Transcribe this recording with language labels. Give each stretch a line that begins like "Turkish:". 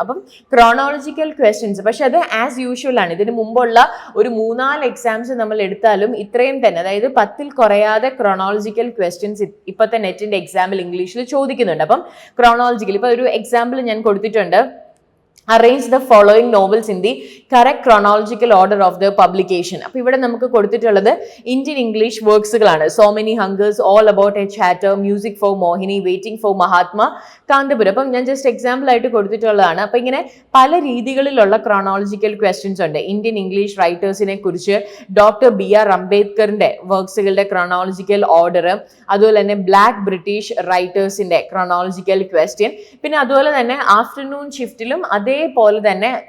Malayalam: അപ്പം chronological questions, പക്ഷെ അത് ആസ് യൂഷ്വൽ ആണ്. ഇതിന് മുമ്പുള്ള ഒരു 3-4 എക്സാംസ് നമ്മൾ എടുത്താലും ഇത്രയും തന്നെ, അതായത് 10ൽ കുറയാതെ ക്രോണോളജിക്കൽ ക്വസ്റ്റ്യൻസ് ഇപ്പോഴത്തെ നെറ്റിന്റെ എക്സാമിൽ ഇംഗ്ലീഷിൽ ചോദിക്കുന്നുണ്ട്. അപ്പം ക്രോണോളജിക്കൽ, ഇപ്പൊ ഒരു എക്സാമ്പിൾ ഞാൻ കൊടുത്തിട്ടുണ്ട്.
English: Arrange the following novels in the correct chronological order of their publication.
Malayalam: അപ്പോൾ ഇവിടെ നമുക്ക് കൊടുത്തിട്ടുള്ളത് Indian English വർക്ക്സുകളാണ്. So many ഹങ്കേഴ്സ്, all about A chatter, music four Mohini, waiting for Mahatma, Kanthapuram. അപ്പം ഞാൻ ജസ്റ്റ് എക്സാമ്പിൾ ആയിട്ട് കൊടുത്തിട്ടുള്ളതാണ്. അപ്പം ഇങ്ങനെ പല രീതികളിലുള്ള ക്രോണോളജിക്കൽ ക്വസ്റ്റ്യൻസ് ഉണ്ട്. ഇന്ത്യൻ ഇംഗ്ലീഷ് റൈറ്റേഴ്സിനെ കുറിച്ച്, ഡോക്ടർ BR അംബേദ്കറിന്റെ വർക്ക്സുകളുടെ ക്രോണോളജിക്കൽ ഓർഡർ, അതുപോലെ തന്നെ ബ്ലാക്ക് ബ്രിട്ടീഷ് റൈറ്റേഴ്സിന്റെ ക്രോണോളജിക്കൽ ക്വസ്റ്റ്യൻ, പിന്നെ അതുപോലെ തന്നെ ആഫ്റ്റർനൂൺ ഷിഫ്റ്റിലും അതേപോലെ തന്നെ